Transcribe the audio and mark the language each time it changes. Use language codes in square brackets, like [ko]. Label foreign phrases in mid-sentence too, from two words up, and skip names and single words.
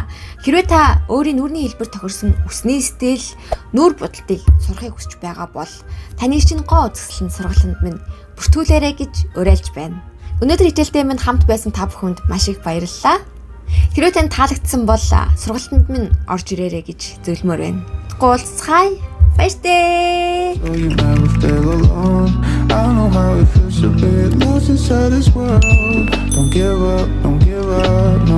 [mn] Хэрвээ та өөрийн нүүрний хэлбэр тохирсон үсний стил, нүүр будалтыг сурахыг хүсэж байгаа бол таны чинь гоо үзэсгэлэн сургалтанд минь бүртгүүлээрэй гэж уриалж байна. Өнөөдөр хичээлдээ минь хамт байсан та бүхэнд маш их баярлалаа. Хэрвээ танд таалагдсан бол сургалтанд минь орж ирээрэй гэж зөвлөмөр байна. Уулзцай. Баяртай. [en] So you never feel alone. I know how it feels to be lost inside this world. Don't give up, no.